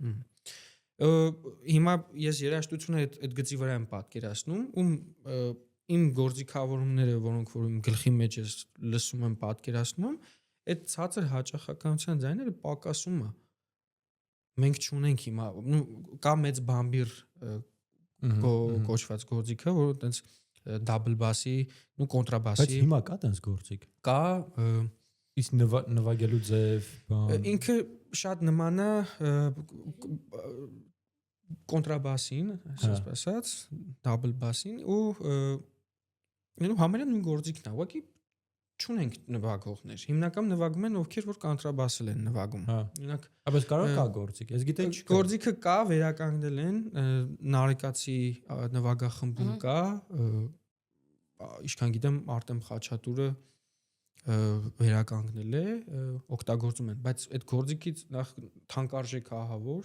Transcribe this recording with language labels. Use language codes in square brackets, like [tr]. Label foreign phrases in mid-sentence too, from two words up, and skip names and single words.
[hy] Հիմա ես երաժշտությունը այդ գծի վրա եմ պատկերացնում, իմ գործիքավորումները, որոնք որ իմ գլխի մեջ ես լսում եմ, պատկերացնում, այդ ցածր հաճախականության ձայները պակասում է։ Մենք չունենք հիմա, կա մեծ բամբիր կոչված գործիքը, որ այտենց [en] double bass- [hy] ի ու կոնտրաբասի։ Բայց հիմա կա այտենց գործիք։ Կա, իսկ նվագելու ձև, բան։ Ինքը շատ նման է կոնտրաբասին, այսպես ասած, [en] double bass- [hy] ին ու համարյա նույն գործիքն է, ուղղակի չունենք նվագողներ։ Հիմնականում նվագում են ովքեր որ կոնտրաբասել են նվագում։ Օրինակ, բայց կարող կա գործիք։ Ես գիտեի չկա։ Գործիքը կա, վերականգնել են, Նարեկացի նվագախմբում կա, ինչքան գիտեմ Արտեմ Խաչատուրը վերականգնել է, օգտագործում են, բայց այդ գործիքից նախ թանկարժեք է, ահա որ